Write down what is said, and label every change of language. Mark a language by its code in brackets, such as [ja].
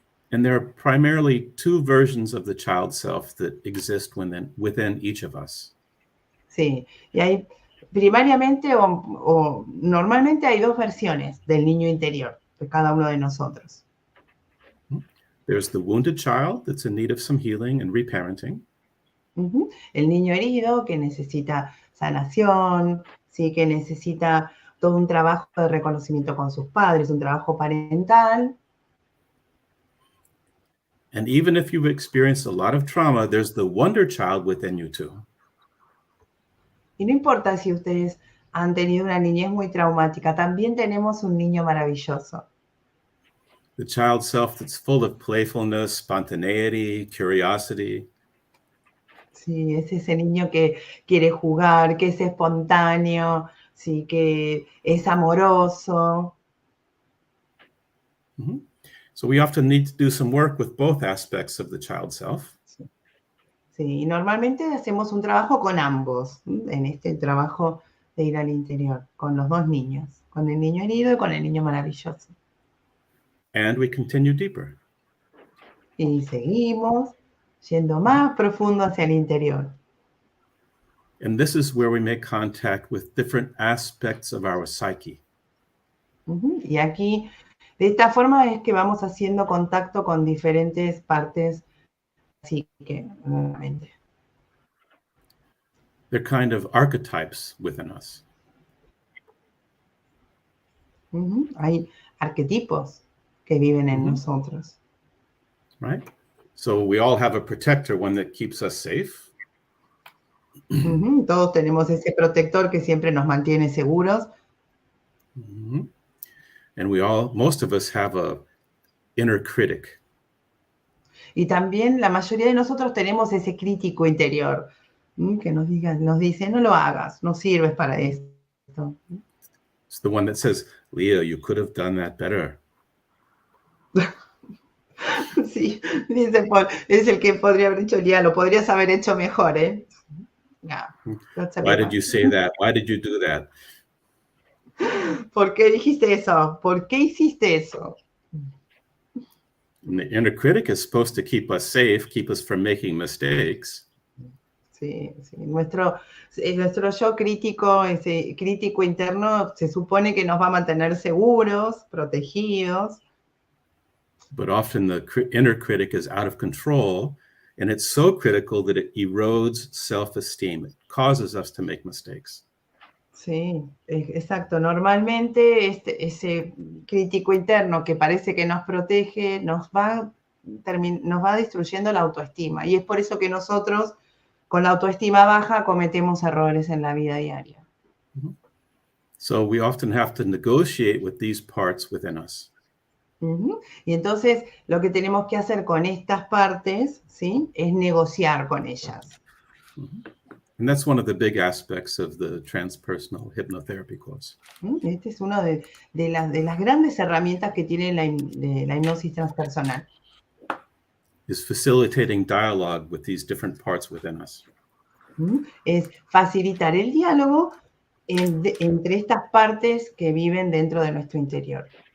[en] And there are primarily two versions of the child self that exist within each of us. [es] Sí, y hay primariamente o normalmente hay dos versiones del niño interior de cada uno de nosotros. [en] There's the wounded child that's in need of some healing and reparenting. [es] El niño herido que necesita sanación, sí, que necesita todo un trabajo de reconocimiento con sus padres, un trabajo parental. [en] And even if you've experienced a lot of trauma, there's the wonder child within you too. [es] Y no importa si ustedes han tenido una niñez muy traumática, también tenemos un niño maravilloso. [en] The child self that's full of playfulness, spontaneity, curiosity. [es] Sí, es ese niño que quiere jugar, que es espontáneo, sí, que es amoroso. Mm-hmm. [en] So we often need to do some work with both aspects of the child self. [es] Sí, y normalmente hacemos un trabajo con ambos, en este trabajo de ir al interior, con los dos niños, con el niño herido y con el niño maravilloso. [en] And we continue deeper. [es] Y seguimos yendo más profundo hacia el interior. [en] And this is where we make contact with different aspects of our psyche. [es] Y aquí, de esta forma es que vamos haciendo contacto con diferentes partes psíquicas, nuevamente. [en] They're kind of archetypes within us. [es] Hay arquetipos que viven en nosotros. [en] Right? So we all have a protector, one that keeps us safe. [es] Todos tenemos ese protector que siempre nos mantiene seguros. [en] And most of us have a inner critic. [es] Y también la mayoría de nosotros tenemos ese crítico interior que nos dice, no lo hagas, no sirves para esto. [en] It's the one that says, Lía, you could have done that better. [es] Sí, dice Paul, es el que podría haber dicho, Lía, lo podrías haber hecho mejor, ¿eh? [en] Yeah, why did you say that? Why did you do that? [es] ¿Por qué dijiste eso? ¿Por qué hiciste eso? [en] And the inner critic is supposed to keep us safe, keep us from making mistakes. [es] Sí, sí. Nuestro yo crítico, ese crítico interno, se supone que nos va a mantener seguros, protegidos. [en] But often the inner critic is out of control, and it's so critical that it erodes self-esteem. It causes us to make mistakes. [es] Sí, exacto. Normalmente ese crítico interno que parece que nos protege nos va destruyendo la autoestima. Y es por eso que nosotros, con la autoestima baja, cometemos errores en la vida diaria. [en] So we often have to negotiate with these parts within us. [es] Y entonces lo que tenemos que hacer con estas partes, ¿sí?, es negociar con ellas. [en] And that's one of the big aspects of the transpersonal hypnotherapy course. [es] Este es uno de las grandes herramientas que tiene la hipnosis transpersonal. [en] Is facilitating dialogue with these different parts within us. [es] Es facilitar el diálogo entre estas partes que viven dentro de nuestro interior.